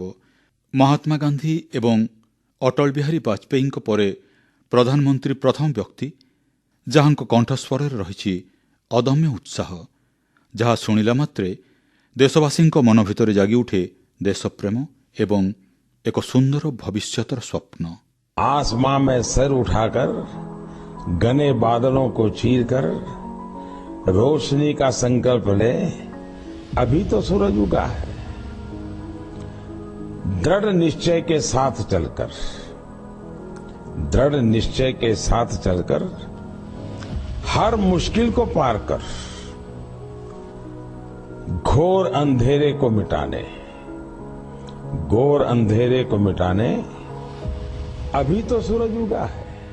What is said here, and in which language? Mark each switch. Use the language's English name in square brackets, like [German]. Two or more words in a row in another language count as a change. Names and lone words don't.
[Odia] ମହାତ୍ମା ଗାନ୍ଧୀ ଏବଂ ଅଟଳ ବିହାରୀ ବାଜପେୟୀଙ୍କ ପରେ ପ୍ରଧାନମନ୍ତ୍ରୀ ପ୍ରଥମ ବ୍ୟକ୍ତି ଯାହାଙ୍କ କଣ୍ଠସ୍ୱରରେ ରହିଛି ଅଦମ୍ୟ ଉତ୍ସାହ, ଯାହା ଶୁଣିଲା ମାତ୍ରେ ଦେଶବାସୀଙ୍କ ମନ ଭିତରେ ଜାଗିଉଠେ ଦେଶପ୍ରେମ ଏବଂ ଏକ ସୁନ୍ଦର ଭବିଷ୍ୟତର ସ୍ୱପ୍ନ। [Hindi] आसमां में सर उठाकर घने बादलों को चीरकर रोशनी का संकल्प ले, अभी तो सूरज उगा है। दृढ़ निश्चय के साथ चलकर, दृढ़ निश्चय के साथ चलकर हर मुश्किल को पार कर घोर अंधेरे को मिटाने, घोर अंधेरे को मिटाने अभी तो सूरज उगा है।